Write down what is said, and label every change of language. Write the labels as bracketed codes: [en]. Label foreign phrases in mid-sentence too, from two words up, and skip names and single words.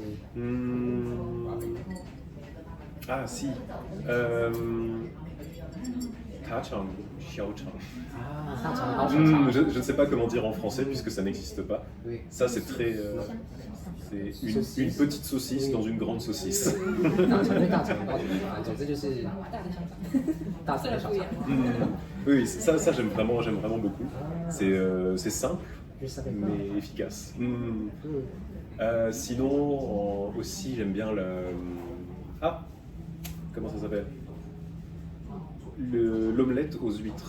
[fr] Ah si. Tachang, xiaochang. Ah, Je ne sais pas comment dire en français puisque ça n'existe pas. Oui. Ça c'est très... c'est une petite saucisse dans une grande saucisse. [zh] 总之就是大肠小肠。 [fr] Oui, ça j'aime vraiment beaucoup. C'est simple, Je savais pas. mais efficace. Hmm. Sinon, aussi, j'aime bien le... Ah, comment ça s'appelle? L'omelette aux huîtres.